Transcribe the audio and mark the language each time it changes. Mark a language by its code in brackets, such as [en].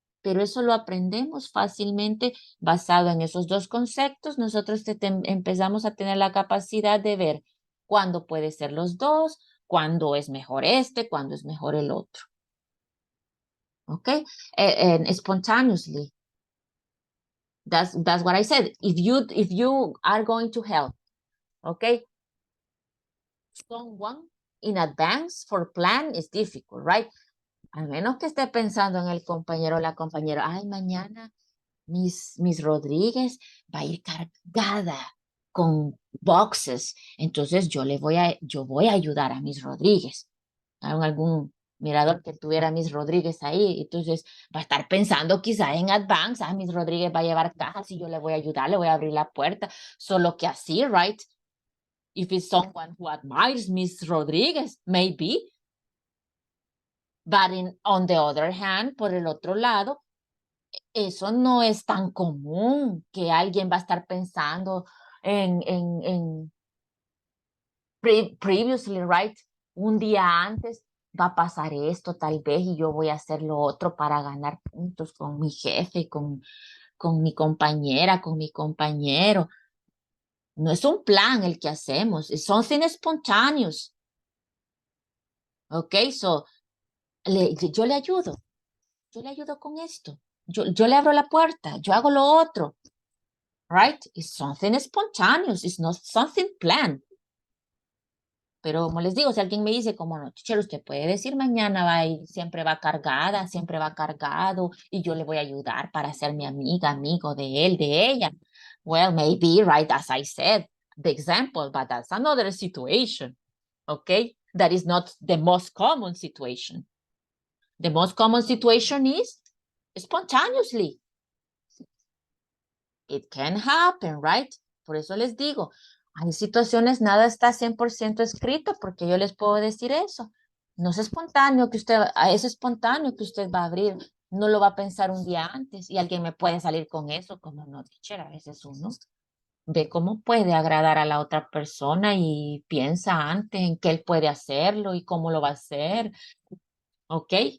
[es] Pero eso lo aprendemos fácilmente basado en esos dos conceptos. Nosotros empezamos a tener la capacidad de ver cuándo puede ser los dos, cuándo es mejor cuándo es mejor el otro. [en] Okay, and spontaneously. That's what I said. If you are going to help, okay, someone in advance for plan is difficult, right? [es] Al menos que esté pensando en el compañero o la compañera. Ay, mañana Miss Rodríguez va a ir cargada con boxes. Entonces yo voy a ayudar a Miss Rodríguez. ¿Hay algún mirador que tuviera Miss Rodríguez ahí? Entonces va a estar pensando quizá en advance, Miss Rodríguez va a llevar cajas y yo le voy a ayudar, le voy a abrir la puerta. Solo que así, right? [en] If it's someone who admires Miss Rodríguez, maybe. But on the other hand, [es] por el otro lado, eso no es tan común que alguien va a estar pensando en previously, right? Un día antes va a pasar esto tal vez y yo voy a hacer lo otro para ganar puntos con mi jefe, con mi compañera, con mi compañero. No es un plan el que hacemos, es [en] something spontaneous. [es] Ok, so yo le ayudo con esto. Yo le abro la puerta, yo hago lo otro. Right? [en] It's something spontaneous, it's not something planned. [es] Pero como les digo, si alguien me dice, como no, teacher, usted puede decir mañana va y siempre va cargada, siempre va cargado y yo le voy a ayudar para ser mi amiga, amigo de él, de ella. [en] Well, maybe, right, as I said, the example, but that's another situation, okay? That is not the most common situation. The most common situation is spontaneously. It can happen, right? [es] Por eso les digo, hay situaciones, nada está 100% escrito, porque yo les puedo decir eso. No es espontáneo que usted, es espontáneo que usted va a abrir, no lo va a pensar un día antes y alguien me puede salir con eso, como no, teacher, a veces uno ve cómo puede agradar a la otra persona y piensa antes en que él puede hacerlo y cómo lo va a hacer, ¿ok?